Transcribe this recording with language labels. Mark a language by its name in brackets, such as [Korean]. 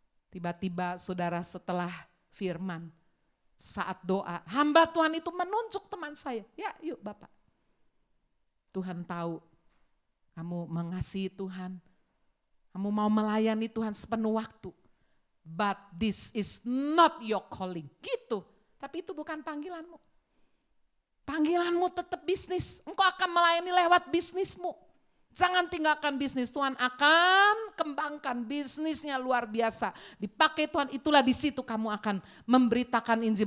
[Indonesian] Tiba-tiba saudara setelah firman, saat doa, hamba Tuhan itu menunjuk teman saya. Ya yuk Bapak. Tuhan tahu kamu mengasihi Tuhan. Kamu mau melayani Tuhan sepenuh waktu. [English] But this is not your calling. [Indonesian] Gitu. Tapi itu bukan panggilanmu. Panggilanmu tetap bisnis. Engkau akan melayani lewat bisnismu. Jangan tinggalkan bisnis. Tuhan akan kembangkan bisnisnya luar biasa. Dipakai Tuhan, itulah di situ kamu akan memberitakan Injil.